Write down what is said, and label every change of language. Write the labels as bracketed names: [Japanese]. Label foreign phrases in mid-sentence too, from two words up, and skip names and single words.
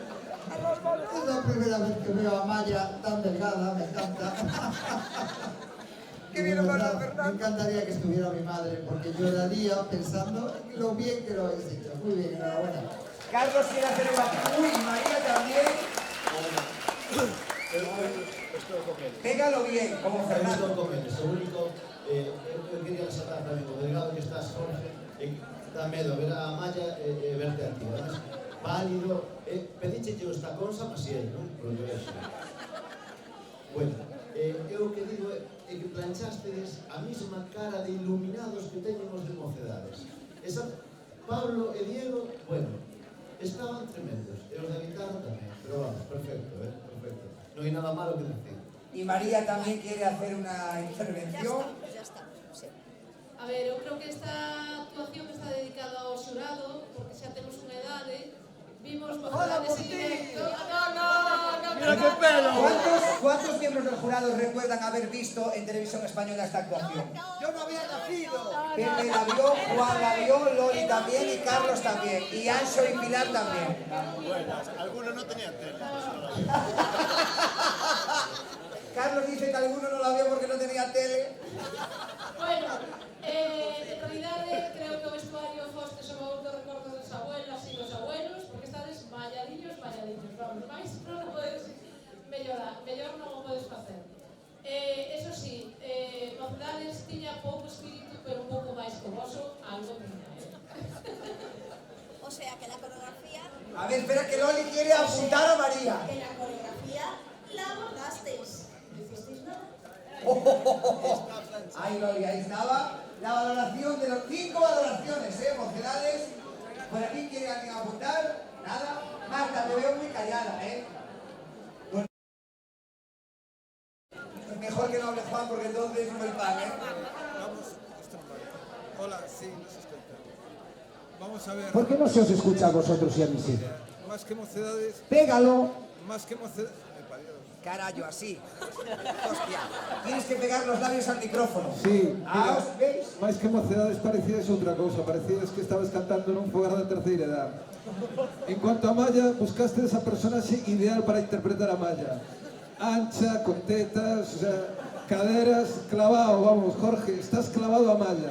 [Spanish] Es la primera vez que veo a Maya tan delgada, me encanta. Qué bien lo vas a hacer, Me Fernando. encantaría que estuviera mi madre, porque lloraría pensando en lo bien que lo habéis hecho. Muy bien, enhorabuena. Carlos quiere hacer una... Uy, María también. [Galician] Estou con eles. [Spanish] Pégalo bien, como [Galician] Estou Fernando. con eles. O único, eu quería resaltar tamén o delgado que estás, Jorge, dá medo ver a Maya e verte a ti. Además, pálido, pediche os tacóns a Masiel, non? Por que ves. Bueno, eu o que digo é que planchastedes a mesma cara de iluminados que teñen os de Mocedades. Esa, Pablo e Diego, bueno, estaban tremendos. E os da guitarra tamén. Pero vamos, perfecto, perfecto. Non hai nada malo que decir. [Spanish] Y María también quiere hacer una intervención. Ya está, sí. A ver, eu creo que esta actuación está dedicada ao xurado, porque xa temos unha idade, vimos Mocedades en directo. ¡Mira qué pelo! ¿Cuántos miembros del jurado recuerdan haber visto en televisión española esta actuación? ¡Yo no había nacido! Pepe la vio, Juan la vio, Loli también y Carlos también. Y Ancho y Pilar también. Bueno, algunos no tenían tele. Carlos dice que alguno no la vio porque no tenía tele. [Galician] Bueno, en realidade creo que o vestuario foste sobre outro recordo das abuelas e dos abuelos, porque estades malladiños, vamos, máis non o podes mellorar, mellor non o podes facer. Eso sí, Mocedades tiña pouco espírito, pero un pouco máis que voso, algo tiña, [Spanish] O sea que la coreografía, A ver, espera que Loli quiere apuntar a María. que la coreografía la abordasteis. ¿No hicisteis nada? Ahí Loli, ahí estaba. La valoración de los 5 valoraciones, Mocedades. ¿Por aquí quiere alguien apuntar? Nada. Marta, te veo muy callada, Bueno. Mejor que no hable Juan porque entonces no el pan, Vamos, hola, sí, nos escucha. Vamos a ver. ¿Por qué no se os escucha a vosotros y a mí sí? Más que Mocedades, Pégalo. más que Mocedades. Dios. Carayo, así. Hostia. Tienes que pegar los labios al micrófono. Sí, Ah, mira, ¿os veis? [Galician] máis que Mocedades parecías outra cousa, parecías que estabas cantando nun fogar da terceira edad. En cuanto a Maya, buscaste esa personaxe ideal para interpretar a Maya. [Spanish] Ancha, con tetas, o sea, caderas, clavado, vamos, Jorge, estás clavado a Maya.